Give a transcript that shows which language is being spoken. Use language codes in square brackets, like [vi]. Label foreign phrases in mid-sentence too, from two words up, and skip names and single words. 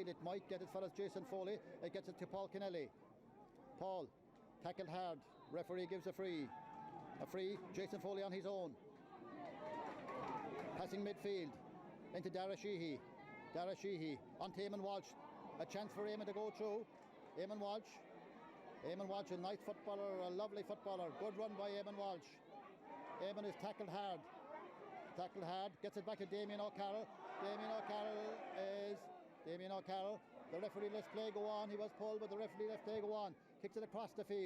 [en] It might get his fellas Jason Foley. It gets it to Paul Kennelly. Paul tackled hard. Referee gives a free. A free. Jason Foley on his own. Passing midfield into Dara Sheehy. Dara Sheehy on to Eamon Walsh. A chance for Eamon to go through. Eamon Walsh. Eamon Walsh, a nice footballer, a lovely footballer. Good run by Eamon Walsh. Eamon is tackled hard. Tackled hard. Gets it back to Damien O'Carroll. Damien O'Carroll. The referee lets play go on. He was pulled, but the referee lets play go on. Kicks it across the field.